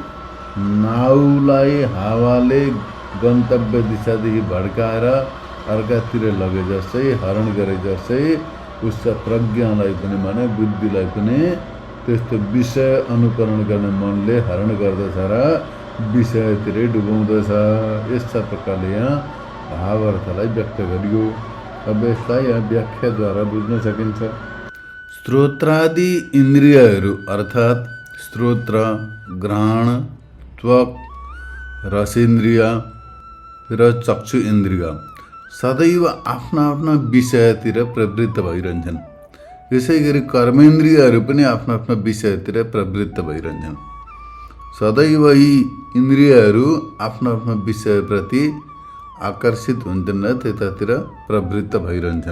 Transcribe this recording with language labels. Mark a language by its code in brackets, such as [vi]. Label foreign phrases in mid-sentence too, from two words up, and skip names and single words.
[ne] नाउलाई हावाले गन्तव्य दिशादेखि भड्काएर अर्कातिर लगे जस्तै, हरण गरे जस्तै उसका प्रज्ञालाई पनि, माने बुद्धिलाई पनि त्यस्तो विषय अनुकरण गर्ने मनले हरण गर्दछ र विषयतिरै डुबाउँदछ। यस्ता प्रकारले यहाँ भावार्थलाई व्यक्त गरियो। अब यसलाई यहाँ व्याख्याद्वारा बुझ्न सकिन्छ। श्रोत्रादि इन्द्रियहरू अर्थात् श्रोत्र, घ्राण, त्वक, रसेन्द्रिय र चक्षु इन्द्रिय सदैव आफ्ना आफ्ना विषयतिर प्रवृत्त भइरहन्छन्। यसै गरी कर्मेन्द्रियहरू पनि आफ्ना आफ्ना विषयतिर प्रवृत्त भइरहन्छन्। सदैव यी इन्द्रियहरू आफ्ना आफ्ना विषयप्रति आकर्षित हुन्छन् र त्यतातिर प्रवृत्त भइरहन्छन्।